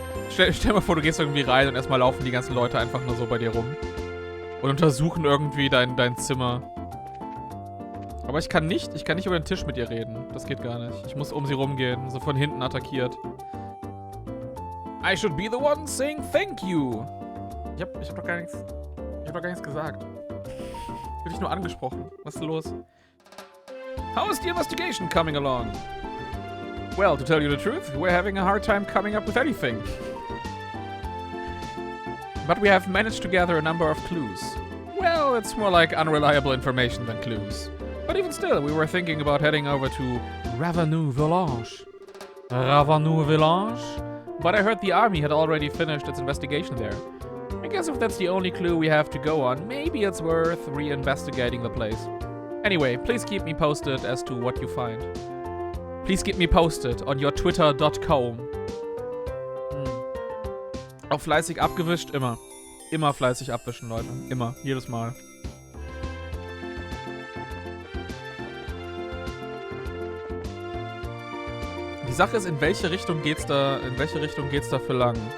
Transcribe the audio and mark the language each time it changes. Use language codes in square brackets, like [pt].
[de] Stell dir mal vor, du gehst irgendwie rein und erstmal laufen die ganzen Leute einfach nur so bei dir rum. Und untersuchen irgendwie dein Zimmer. Aber ich kann nicht über den Tisch mit ihr reden. Das geht gar nicht. Ich muss um sie rumgehen, so von hinten attackiert. [en] I should be the one saying thank you. [de] Ich hab doch gar nichts gesagt. Ich hab dich nur angesprochen. Was ist los? [en] How is the investigation coming along? Well, to tell you the truth, we're having a hard time coming up with anything. But we have managed to gather a number of clues. Well, it's more like unreliable information than clues. But even still, we were thinking about heading over to Ravenous Village. Ravenous Village? But I heard the army had already finished its investigation there. I guess if that's the only clue we have to go on, maybe it's worth re-investigating the place. Anyway, please keep me posted as to what you find. Please keep me posted on your twitter.com. [de] Auch fleißig abgewischt, immer. Immer fleißig abwischen, Leute. Immer. Jedes Mal. Die Sache ist, in welche Richtung geht's da für lang?